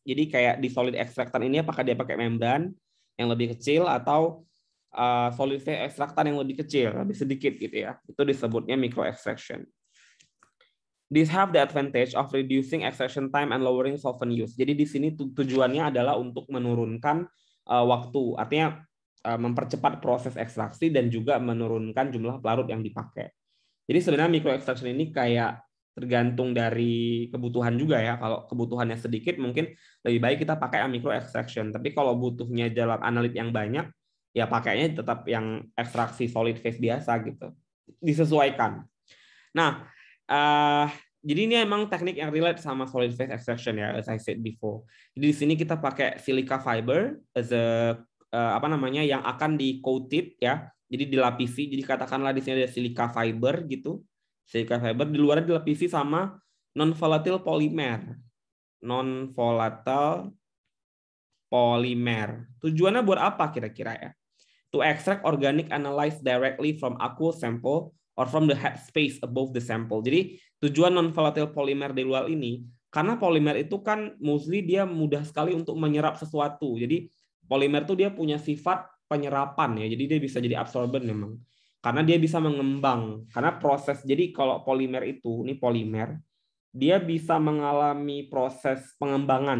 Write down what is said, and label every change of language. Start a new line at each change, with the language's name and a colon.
Indonesian: Jadi kayak di solid extractant ini apakah dia pakai membrane yang lebih kecil atau solid phase extractant yang lebih kecil, lebih sedikit gitu ya. Itu disebutnya micro extraction.
English: These have the advantage of reducing extraction time and lowering solvent use.
Indonesian: Jadi di sini tujuannya adalah untuk menurunkan waktu, artinya mempercepat proses ekstraksi dan juga menurunkan jumlah pelarut yang dipakai. Jadi sebenarnya micro extraction ini kayak tergantung dari kebutuhan juga ya. Kalau kebutuhannya sedikit mungkin lebih baik kita pakai micro extraction. Tapi kalau butuhnya dalam analit yang banyak, ya pakainya tetap yang ekstraksi solid phase biasa gitu. Disesuaikan. Nah, jadi ini emang teknik yang relate sama solid phase extraction ya,
English: as I said before.
Indonesian: Jadi di sini kita pakai silica fiber as a yang akan di coated ya. Jadi dilapisi. Jadi katakanlah di sini ada silica fiber gitu. Silica fiber di luar dilapisi sama non volatile polymer. Non volatile polymer. Tujuannya buat apa kira-kira ya?
English: To extract organic analyzed directly from aqueous sample or from the headspace above the sample.
Indonesian: Jadi tujuan non-volatile polymer di luar ini, karena polimer itu kan mostly dia mudah sekali untuk menyerap sesuatu. Jadi polimer itu dia punya sifat penyerapan ya, jadi dia bisa jadi absorben memang. Karena dia bisa mengembang. Karena proses, jadi kalau polimer itu, ini polimer, dia bisa mengalami proses pengembangan.